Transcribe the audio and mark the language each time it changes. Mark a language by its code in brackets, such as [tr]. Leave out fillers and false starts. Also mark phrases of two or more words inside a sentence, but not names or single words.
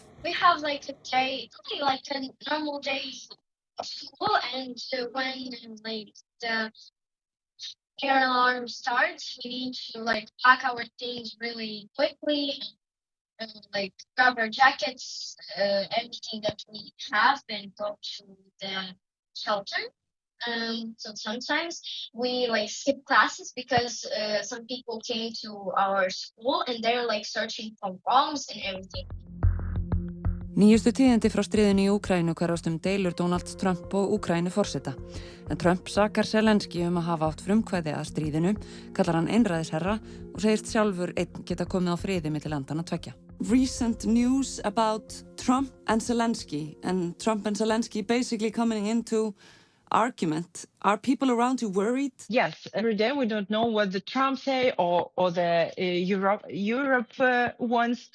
[en] We have like a day, like a normal day of school, and when like the air alarm starts, we need to like pack our things really quickly and like grab our jackets, everything that we have, and go to the shelter. So sometimes we like skip classes because some people came to our school and they're like searching for bombs and everything. [is] Nýjustu tíðindi frá stríðinu í Úkraínu hverfast deilur Donald Trump og Úkraínuforseta. En Trump sakar Zelenski að hafa átt frumkvæði að stríðinu, kallar hann einræðisherra og segist sjálfur einn geta komið á friði milli landanna tveggja. [en] Recent news about Trump and Zelensky basically coming into argument. Are people around you worried? Yes, every day we don't know what the Trump say or the Europe wants.